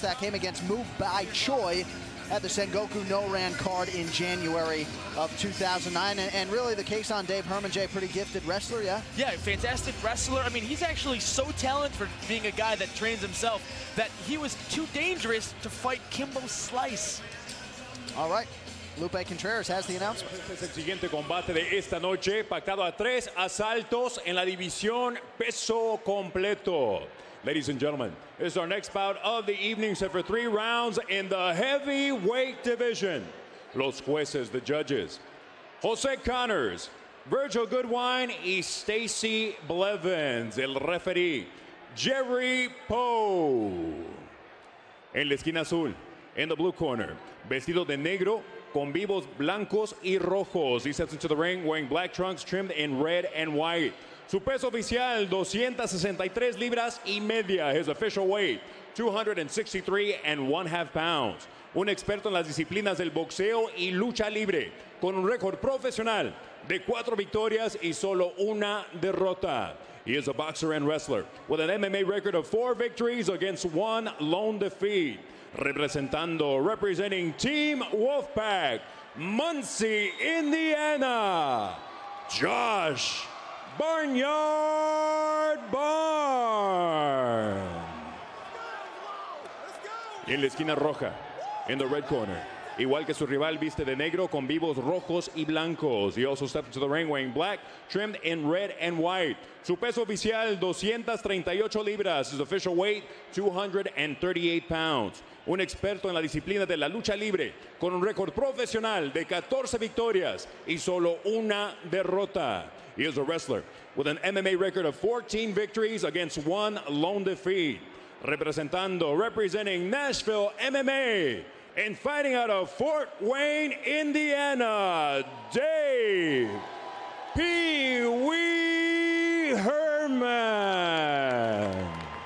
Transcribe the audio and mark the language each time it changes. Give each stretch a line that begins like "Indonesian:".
English: That came against Move Bai Choi at the Sengoku No-Ran card in January of 2009. And really the case on Dave Herman, Jay, pretty gifted wrestler, yeah? Yeah, fantastic wrestler. I mean, he's actually so talented for being a guy that trains himself that he was too dangerous to fight Kimbo Slice. All right. Lupe Contreras has the announcement.
Spanish: Este es el siguiente combate de esta noche, pactado a 3 asaltos en la división peso completo.
English: Ladies and gentlemen, this is our next bout of the evening, set for 3 rounds in the heavyweight division.
Spanish: Los jueces,
English: the judges,
Spanish: Jose Connors, Virgil Goodwine y Stacy Blevins. El referee, Jerry Poe. En la esquina azul,
English: in the blue corner,
Spanish: vestido de negro, con vivos blancos y rojos.
English: He steps into the ring wearing black trunks trimmed in red and white.
Spanish: Su peso oficial, 263 libras y media.
English: His official weight, 263.5 pounds.
Spanish: Un experto en las disciplinas del boxeo y lucha libre, con un récord profesional de 4 victorias y solo 1 derrota.
English: He is a boxer and wrestler with an MMA record of 4 victories against 1 lone defeat. Representing Team Wolfpack, Muncie, Indiana, Josh Barnyard Barn.
Spanish: En la esquina roja,
English: in the red corner,
Spanish: igual que su rival, viste de negro con vivos rojos y blancos.
English: He also stepped into the ring wearing black, trimmed in red and white.
Spanish: Su peso oficial, 238 libras.
English: His official weight, 238 pounds.
Spanish: Un experto en la disciplina de la lucha libre, con un récord profesional de 14 victorias y solo 1 derrota.
English: He is a wrestler with an MMA record of 14 victories against 1 lone defeat. Representing Nashville MMA and fighting out of Fort Wayne, Indiana, Dave Pee Wee Herman.